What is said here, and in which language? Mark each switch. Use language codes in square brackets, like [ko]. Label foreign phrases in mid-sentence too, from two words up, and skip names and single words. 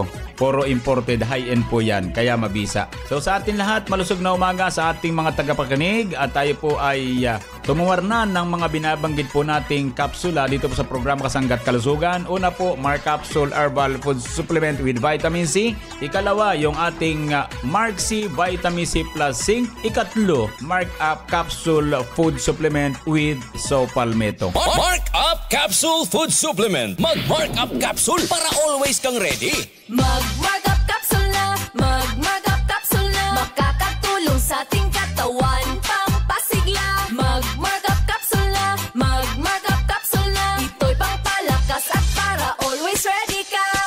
[tl] Puro imported, high-end po yan, kaya mabisa. So sa atin lahat, malusog na umaga sa ating mga tagapakinig at tayo po ay tumuwarnan ng mga binabanggit po nating kapsula dito po sa programa Kasangga at Kalusugan. Una po, Mark Capsule Herbal Food Supplement with Vitamin C. Ikalawa, yung ating Mark C [en] Vitamin C plus Zinc. [tl] Ikatlo, Mark Up Capsule [en] Food Supplement with soap palmetto. [tl] Mark Up Capsule Food Supplement. Mag-Mark Up Capsule para always kang ready. Mag-Mark Up Capsule na, Mag-Mark Up Capsule na, makakatulong sa ating katawan, pampasigla. Mag-Mark Up Capsule na, Mag-Mark Up Capsule na, ito'y pangpalakas at para always ready ka.